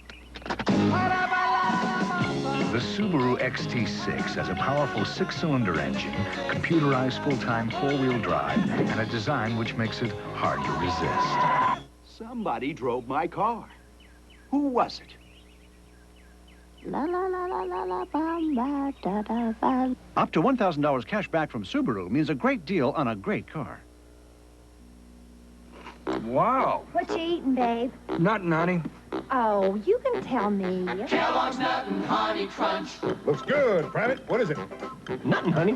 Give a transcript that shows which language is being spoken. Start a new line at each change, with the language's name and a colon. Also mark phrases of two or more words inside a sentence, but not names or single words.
English: The Subaru XT6 has a powerful 6-cylinder engine, computerized full-time 4-wheel drive, and a design which makes it hard to resist. Somebody drove my car. Who was it? La la la la la la bam ba da da ba. Up to $1,000 cash back from Subaru means a great deal on a great car. Wow. What you eating, babe? Nothing, honey. Oh, you can tell me. Kellogg's Nut and Honey Crunch. Looks good, Private. What is it? Nothing, honey.